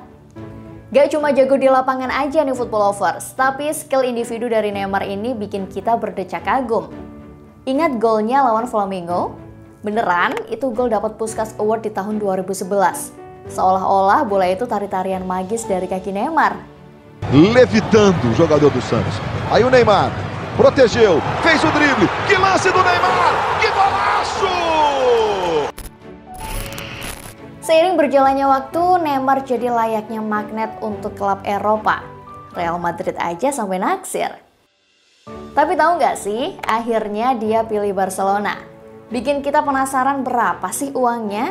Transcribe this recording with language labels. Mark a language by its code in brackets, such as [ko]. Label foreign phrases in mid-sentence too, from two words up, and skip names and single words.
[id] Gak cuma jago di lapangan aja nih [en] football lovers, [id] tapi skill individu dari Neymar ini bikin kita berdecak kagum. Ingat golnya lawan Flamengo? Beneran, itu gol dapat Puskás Award di tahun 2011. Seolah-olah bola itu tari-tarian magis dari kaki Neymar. [pt] Levitando o jogador do Santos. Aí o Neymar protegeu, fez o drible. Que lance do Neymar! Que golaço! [id] Seiring berjalannya waktu, Neymar jadi layaknya magnet untuk klub Eropa. Real Madrid aja sampai naksir. Tapi tahu nggak sih, akhirnya dia pilih Barcelona. Bikin kita penasaran berapa sih uangnya?